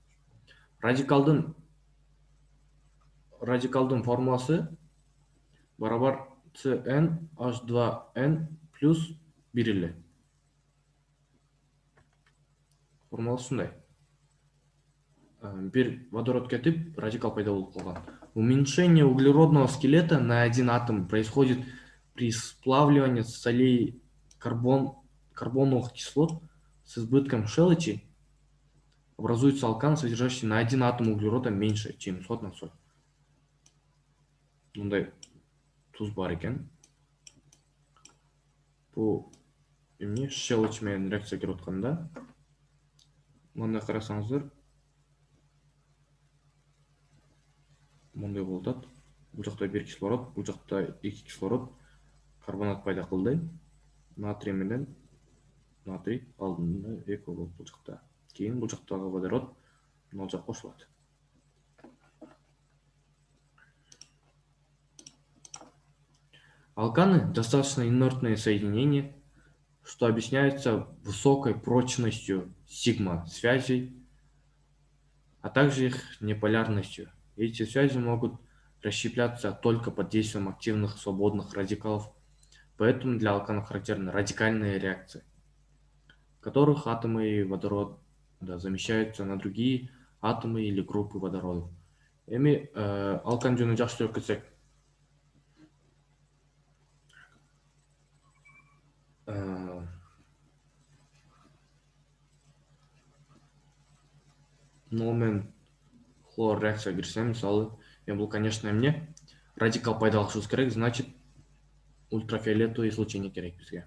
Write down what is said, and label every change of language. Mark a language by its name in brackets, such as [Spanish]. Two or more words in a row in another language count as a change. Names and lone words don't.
[Kyrgyz] Радикалдын формуласы барабар CnH2n плюс 1 эле. Формуласы ушундай. Бир водород кетип, радикал пайда болуп калган. [Russian] Уменьшение углеродного скелета на один атом происходит при сплавливании солей карбоновых кислот с избытком шелочи. Образуется алкан, содержащий на один атом углерода меньше, чем сод на соль. [Kyrgyz] Мындай туз бар экен. Бул эмне шелочь менен реакция кирип атканда, мындай карасаңыздар, мындай болуп атат. Бул жакта бир кислород, бул жакта 2 кислород, карбонат пайда кылды. Натрий менен натрий алдында эко болуп бул жакта. Кийин бул жактагы водород мына жакка кошулат. [Russian] Алканы достаточно инертные соединения, что объясняется высокой прочностью сигма-связей, а также их неполярностью. Эти связи могут расщепляться только под действием активных свободных радикалов, поэтому для алканов характерны радикальные реакции, в которых атомы водорода замещаются на другие атомы или группы водородов. [Kyrgyz] Эми алкан жөнүндө жакшыраак кетсек, менен хлор реакция кирсе, мисалы, бул, конечно, эмне радикал пайда кылышыбыз керек, значит, [Russian] ультрафиолетовое излучение [Kyrgyz] керек бизге.